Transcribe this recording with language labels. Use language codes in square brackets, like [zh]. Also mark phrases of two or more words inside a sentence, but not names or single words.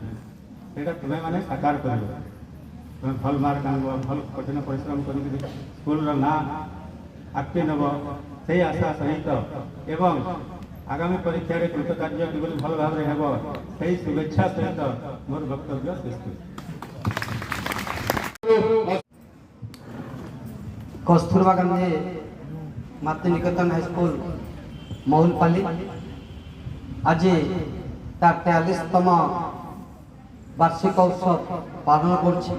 [or] ସେଇଟା ତୁମେମାନେ ସାକାର କରିବ। ତୁମେ ଭଲ ମାର୍କ ଆଣିବ, ଭଲ କଠିନ ପରିଶ୍ରମ କରିକି ସ୍କୁଲର ନାଁ ଆଗକେ ନେବ, ସେହି ଆଶା ସହିତ ଏବଂ ଆଗାମୀ ପରୀକ୍ଷାରେ କୃତକାର୍ଯ୍ୟ କିଭଳି ଭଲ ଭାବରେ ହେବ, ସେହି ଶୁଭେଚ୍ଛା ସହିତ ମୋର ବକ୍ତବ୍ୟ ଶେଷ କରୁଛି। କସ୍ତୁରବା ଗାନ୍ଧୀ ମାତୃ ନିକେତନ ହାଇସ୍କୁଲ ମହୁଲପାଲି ଆଜ ତାର 43ତମ ବାର୍ଷିକ ଉତ୍ସବ ପାଳନ କର